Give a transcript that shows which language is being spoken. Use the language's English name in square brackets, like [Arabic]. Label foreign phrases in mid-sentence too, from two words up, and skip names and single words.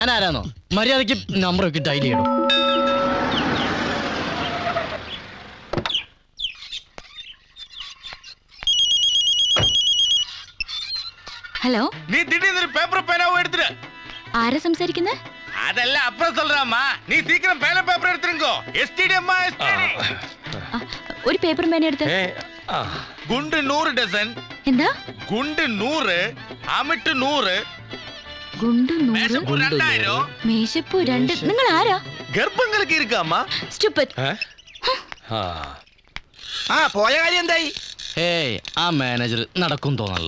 [Malayalam] ഞാൻ ആരാന്നോ? മര്യാദക്ക് നമ്പർ ഒക്കെ ഡയൽ ചെയ്യണം. ഹലോ, [Tamil] നീ திடீர்னு பேப்பர் பேனாவை எடுத்துற. [Malayalam] ആരാ സംസാരിക്കുന്നത്? [Tamil] அதெல்லாம் அப்புறம் சொல்றேம்மா. நீ சீக்கிரம் பேனா பேப்பர் எடுத்துருங்கோ. எஸ்டிடி அம்மா எஸ்டிடி. [Malayalam] ഒരു പേപ്പർ പേന എടുത്ത്. [Tamil] குண்டு 100 டசன். [Malayalam] എന്താ? [Tamil] குண்டு 100, അമിട്ട് 100. [Malayalam] ഗുണ്ടു 100, മേശപ്പൂ 2000. മേശപ്പൂ 2. നിങ്ങൾ ആരാ? ഗർഭങ്ങൾക്ക് ഇരിക്കാമ്മ. സ്റ്റുപ്പിഡ്. പോയ കാര്യം എന്തായി? ഏയ്, ആ മാനേജർ നടക്കും തോന്നല്ല.